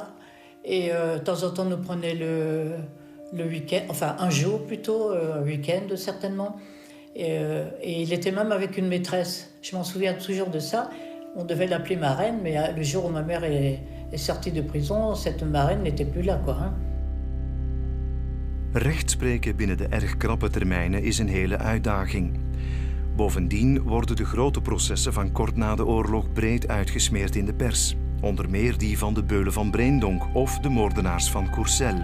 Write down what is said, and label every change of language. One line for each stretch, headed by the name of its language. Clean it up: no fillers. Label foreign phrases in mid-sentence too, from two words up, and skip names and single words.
French: Et de temps en temps, nous prenait le week-end, enfin un jour plutôt, un week-end certainement. Et il était même avec une maîtresse. Je m'en souviens toujours de ça. On devait l'appeler marraine, mais le jour où ma mère est sortie de prison, cette marraine n'était plus là, quoi, hein.
Dutch: Rechtspreken binnen de erg krappe termijnen is een hele uitdaging. Bovendien worden de grote processen van kort na de oorlog breed uitgesmeerd in de pers. Onder meer die van de Beulen van Breendonk of de moordenaars van Courcelles.